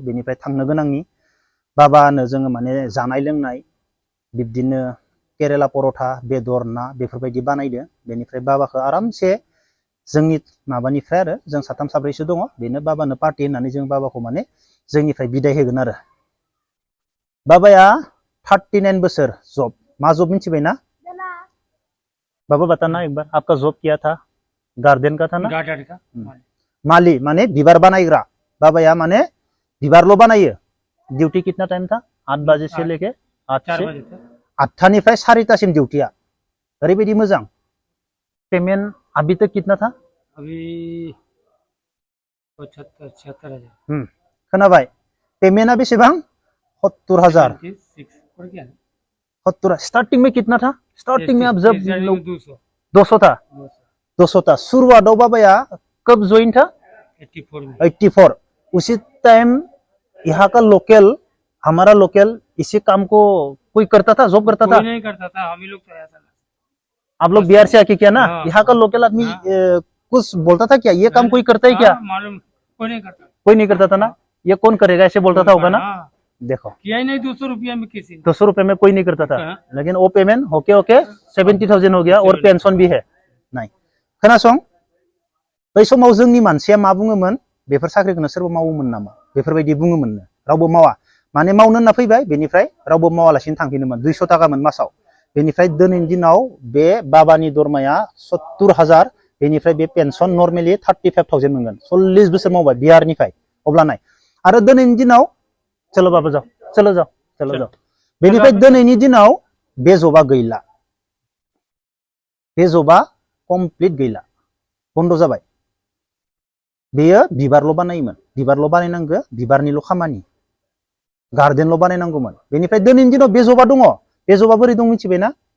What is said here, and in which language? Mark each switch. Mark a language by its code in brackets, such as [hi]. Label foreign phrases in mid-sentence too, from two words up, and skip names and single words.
[brx] बेनिफ्राय थांनो गोनांनि बाबानो जोङो माने जानाय लोंनाय बिब्दिनो केरेला परोठा, बेदर ना बेफोरबायदि बानायदो। बेनिफ्राय बाबाखौ आरामसे जोंनि माबानिफ्राय आरो जों 3 4सो दङ, बेनो बाबानो पार्टि होननानै जों बाबाखौ माने जोंनिफ्राय बिदाय होगोन आरो। बाबाया 39 बोसोर जब, मा जब मिथिबाय ना? [hi] बाबा बताना एक बार, आपका जॉब क्या था? गार्डन का था ना? गार्डन का [brx] माली माने बिबार बानायग्रा। बाबाया माने बिबारल' बानायो। [hi] ड्यूटी कितना टाइम था? 8 बजे से लेके [brx] 8टानिफ्राय 4टासिम ड्यूटिया। ओरैबायदि मोजां। [hi] पेमेंट अभी तक कितना था? अभी 76,000। [brx] खोनाबाय? पेमेंटआ बेसेबां? 70,000। 70। [hi] स्टार्टिंग में कितना था? स्टार्टिंग में आप जब 200 था, 200 था। शुरुआत बाबाया कब ज्वाइन था? 84। उसी टाइम यहाँ का लोकल, हमारा लोकल इसी काम को कोई करता था, जॉब करता था? कोई नहीं करता था, हम ही लोग तो आया था। आप लोग बिहार से आके किया ना? यहाँ का लोकल आदमी कुछ बोलता था क्या? ये काम कोई करता है क्या? मालूम कोई नहीं करता। कोई नहीं करता था ना? ये कौन करेगा ऐसे बोलता था होगा ना? देखो किया ही नहीं 200 रुपया में किसी ने। 200 रुपए में कोई नहीं करता था, लेकिन वो पेमेंट होके 70,000 हो गया और पेंशन भी है। [brx] नहीं खोनासं, बै समाव जोंनि मानसिया मा बुङोमोन? बेफोर साख्रिखौनो सोरबा मावोमोन नामा? बेफोरबायदि बुङोमोननो। रावबो मावा, माने मावनो होनना फैबाय, बेनिफ्राय रावबो मावालासिनो थांफिनोमोन। 200 थाखामोन मासाव। बेनिफ्राय दिनैनि दिनाव बे बाबानि दरमाया 70,000, बेनिफ्राय बे पेन्सन नर्मेलि 35,000 मोनगोन। 40 बोसोर मावबाय बिहारनिफ्राय। अब्ला नाय, आरो दिनैनि दिनाव [hi] चलो बाबा जाओ, चलो जाओ, चलो जाओ। [brx] बेनिफ्राय दिनैनि दिनाव बे जबा गैला, बे जबा कमप्लिट गैला, बन्द जाबाय। बेयो बिबारल' बानायोमोन, बिबारल' बानायनांगौ, बिबारनिल' खामानि, गार्डेनल' बानायनांगौमोन। बेनिफ्राय दिनैनि दिनाव बे जबा दङ। बे जबा बोरै दं मिथिबायना?